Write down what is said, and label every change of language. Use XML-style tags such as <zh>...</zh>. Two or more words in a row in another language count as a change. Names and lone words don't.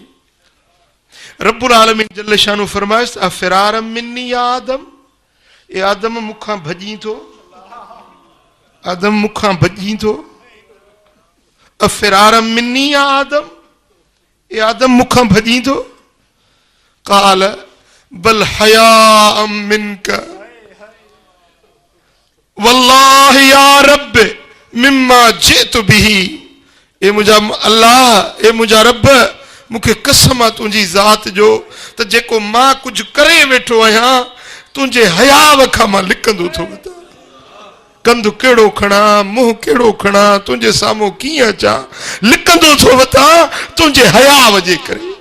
<sd>रब्बुल आलमीन</sd> <ar>جل شأنه</ar> <sd>फरमाइस</sd> <ar>أفرارا مني يا آدم,</ar> <sd>ए आदम मूंखां भॼी थो, आदम मूंखां भॼी थो।</sd> <ar>أفرارا مني يا آدم,</ar> <sd>ये आदम मुखा भजी तो</sd> <ar>قال بل حياء منك والله يا رب مما جئت به.</ar> <sd>ए मुझा अल्लाह, ए मुझा रब, मुखे कसम आ तुझी ज़ात जो त जेको मां कुछ करे वेठो आहियां तुझे हया खां मां लिकंदो थो वञा। कंधु केड़ो खणा, मुंह केड़ो खणा, तुझे साम्हूं कीअं अचां, लिकंदो थो वता तुझे हया वजे करे।</sd>